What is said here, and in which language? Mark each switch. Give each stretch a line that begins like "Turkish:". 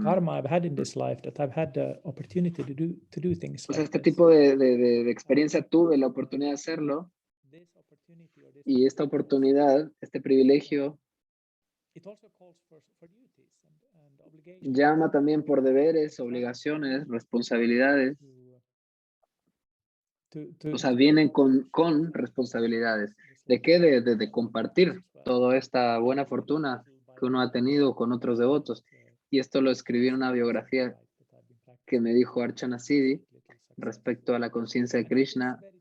English: karma I've had in this life, that I've had the opportunity to do things
Spanish: o sea,
English: like
Spanish: este
English: this.
Spanish: tipo de experiencia tuve la oportunidad de hacerlo
English: This opportunity or this
Spanish: y esta oportunidad, este privilegio,
English: it also calls for duties and obligations.
Spanish: llama también por deberes, obligaciones, responsabilidades. O sea, vienen con responsabilidades. ¿De qué? De compartir toda esta buena fortuna que uno ha tenido con otros devotos. Y esto lo escribí en una biografía que me dijo Archana Siddhi respecto a la conciencia de Krishna.